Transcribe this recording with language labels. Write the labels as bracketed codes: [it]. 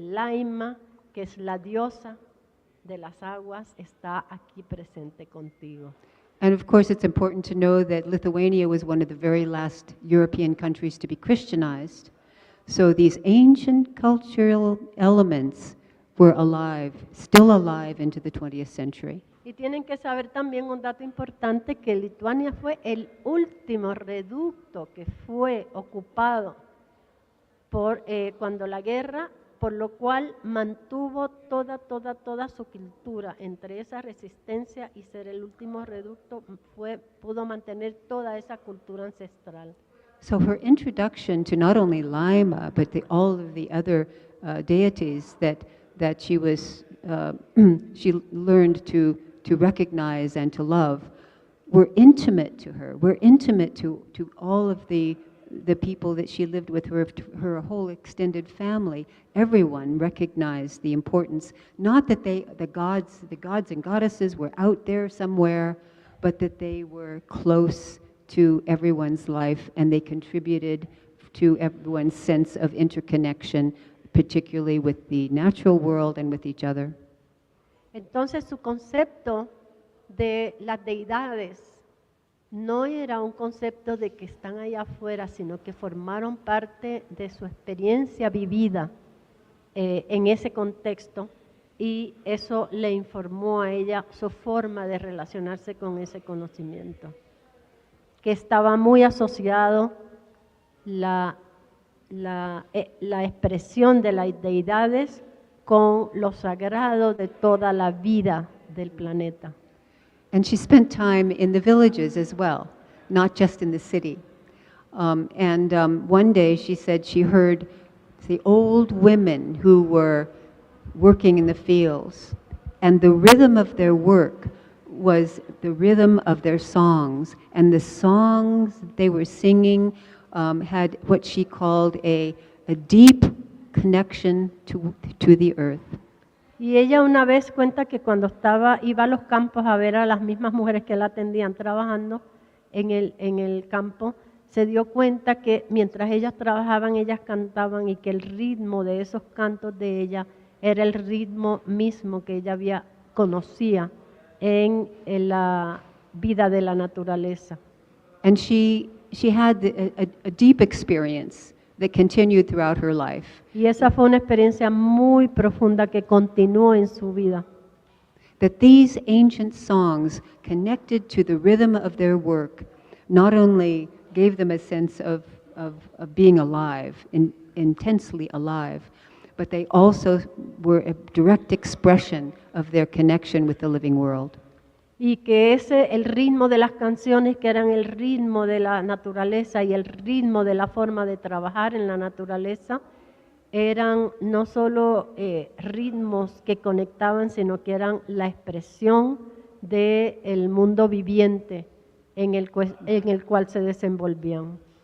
[es] Laima, que es la diosa de las aguas, está aquí presente contigo. [en] And of course, it's important to know that Lithuania was one of the very last European countries to be Christianized. So these ancient cultural elements were alive, still alive into the 20th century. [es] Y tienen que saber también un dato importante, que Lituania fue el último reducto que fue ocupado por cuando la guerra, por lo cual mantuvo toda su cultura. Entre esa resistencia y ser el último reducto, pudo mantener toda esa cultura ancestral. [en] So her introduction to not only Laima, but all of the other deities that she was she learned to recognize and to love were intimate to her. Were intimate to all of the people that she lived with, her whole extended family. Everyone recognized the importance, not that the gods and goddesses were out there somewhere, but that they were close to everyone's life and they contributed to everyone's sense of interconnection, particularly with the natural world and with each other. [es] Entonces su concepto de las deidades no era un concepto de que están allá afuera, sino que formaron parte de su experiencia vivida en ese contexto, y eso le informó a ella su forma de relacionarse con ese conocimiento, que estaba muy asociado la expresión de las deidades con lo sagrado de toda la vida del planeta. [en] And she spent time in the villages as well, not just in the city. One day she said she heard the old women who were working in the fields, and the rhythm of their work was the rhythm of their songs, and the songs they were singing had what she called a deep connection to the earth. [es] Y ella una vez cuenta que cuando iba a los campos a ver a las mismas mujeres que la atendían trabajando en el campo, se dio cuenta que mientras ellas trabajaban, ellas cantaban, y que el ritmo de esos cantos de ella era el ritmo mismo que ella conocía en la vida de la naturaleza. [en] And she had a deep experience that continued throughout her life. [es] Y esa fue una experiencia muy profunda que continuó en su vida. [en] That these ancient songs, connected to the rhythm of their work, not only gave them a sense of being alive, intensely alive, but they also were a direct expression of their connection with the living world. [es] Y que el ritmo de las canciones, que eran el ritmo de la naturaleza y el ritmo de la forma de trabajar en la naturaleza, eran no solo ritmos que conectaban, sino que eran la expresión del mundo viviente en el cual se desenvolvían.